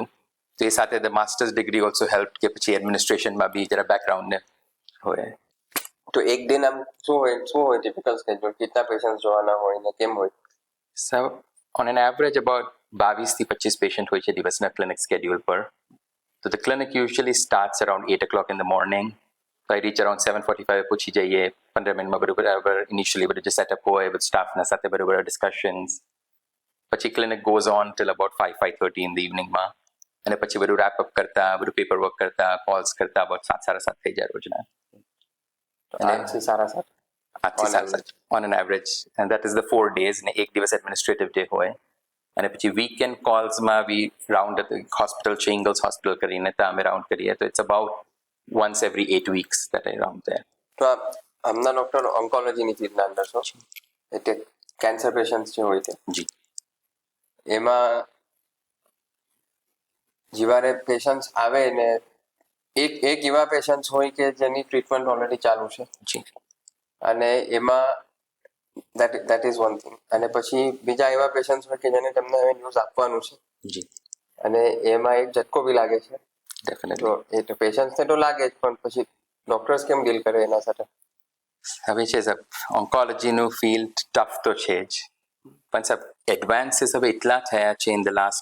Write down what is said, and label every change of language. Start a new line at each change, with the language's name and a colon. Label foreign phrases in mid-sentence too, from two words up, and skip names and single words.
Gujarati: તો એ સાથે
English: the masters degree also help
Gujarati: કે પછી એડમિનિસ્ટ્રેશનમાં બી જરા બેકગ્રાઉન્ડને હોય. તો એક દિન આમ શું હોય
English: typical schedule?
Gujarati: કેટલા પેશન્ટ જોવાના હોય ને કેમ હોય? સર
English: on an average about
Gujarati: 22 થી 25 પેશન્ટ હોય છે દિવસના
English: clinic schedule
Gujarati: પર.
English: તો the clinic usually starts around 8 o'clock in the morning. So I reach around 7:45
Gujarati: પૂછી જઈએ 15 મિનિટમાં બરાબર ઇનિશિયલી બધું જે સેટઅપ હોય વિથ સ્ટાફના સાથે બરાબર ડિસ્કશન્સ. પછી
English: clinic goes on till about 5:30 in the evening
Gujarati: માં અને પછી બધું
English: wrap up
Gujarati: કરતા, બધું
English: paper work
Gujarati: કરતા, કોલ્સ કરતા અબાઉટ 7:30 થઈ જાય રોજના. 8 થી 7:30 8 થી 7
English: on an average and that is the 4 days
Gujarati: ને એક દિવસ
English: administrative day
Gujarati: હોય. અને પછી વીકેન્ડ કોલ્સમાં બી
English: round hospital
Gujarati: છે, ઇંગલ્સ હોસ્પિટલ કરીને ત્યાં અમે રાઉન્ડ કરીએ તો
English: it's about once every 8 weeks that I round there.
Gujarati: તો આમના ડોક્ટર ઓન્કોલોજીની ફિલ્ડના અંદર છો એટલે કેન્સર પેશન્ટ જે હોય તે જી એમાં જીવારે પેશન્ટ આવે ને એક એવા પેશન્ટ હોય કે જેની ટ્રીટમેન્ટ ઓલરેડી ચાલુ છે જી અને એમાં
English: that is one thing.
Gujarati: અને પછી બીજા એવા પેશન્ટ હોય કે જેને તમને હવે ન્યૂઝ આપવાનું છે જી અને એમાં એક ઝટકો બી લાગે છે. ડેફિનેટલી. તો એ તો પેશન્ટ્સને તો લાગે જ પણ પછી ડોક્ટર્સ કેમ ડીલ કરે એના સાથે? હવે છે સર ઓન્કોલોજીનું ફિલ્ડ ટફ તો છે જ પણ સર એડવાન્સીસ હવે એટલા થયા છે
English: in the last